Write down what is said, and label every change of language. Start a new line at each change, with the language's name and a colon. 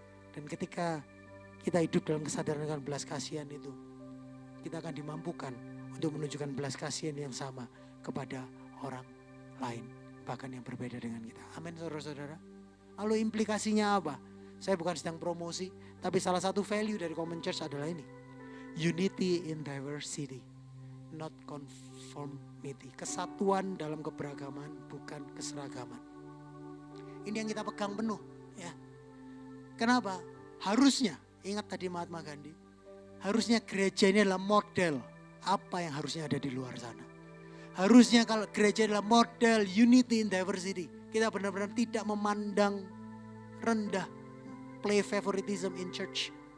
Indonesian: Dan ketika kita hidup dalam kesadaran dengan belas kasihan itu, kita akan dimampukan untuk menunjukkan belas kasihan yang sama kepada orang lain, bahkan yang berbeda dengan kita. Amin, saudara-saudara. Lalu implikasinya apa? Saya bukan sedang promosi, tapi salah satu value dari Common Church adalah ini.
English: Unity in diversity, not conformity.
Indonesian: Kesatuan dalam keberagaman, bukan keseragaman. Ini yang kita pegang penuh. Ya. Kenapa? Harusnya, ingat tadi Mahatma Gandhi, harusnya gereja ini adalah model apa yang harusnya ada di luar sana. Harusnya kalau gereja adalah model
English: unity in diversity,
Indonesian: kita benar-benar tidak memandang rendah,
English: play favoritism in church.